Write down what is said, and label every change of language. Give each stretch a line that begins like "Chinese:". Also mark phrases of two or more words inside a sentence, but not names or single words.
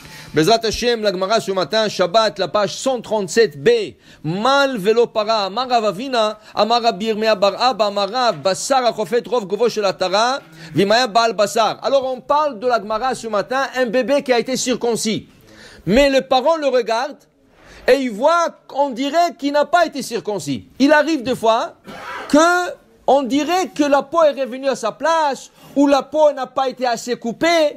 Hebrew: בעזרת השם,
French: la Gemara ce matin, Shabbat, la page 137b.
Hebrew: מל ולא פרע אמר רב אבינא אמר רבי ירמיה בר אבא אמר רב בשר החופה רוב גובהה של עטרה ואימא בעל בשר.
French: Alors on parle de la Gemara ce matin, un bébé qui a été circoncis. Mais le parent le regarde et il voit, on dirait qu'il n'a pas été circoncis. Il arrive des fois que on dirait que la peau est revenue à sa place ou la peau n'a pas été assez coupée.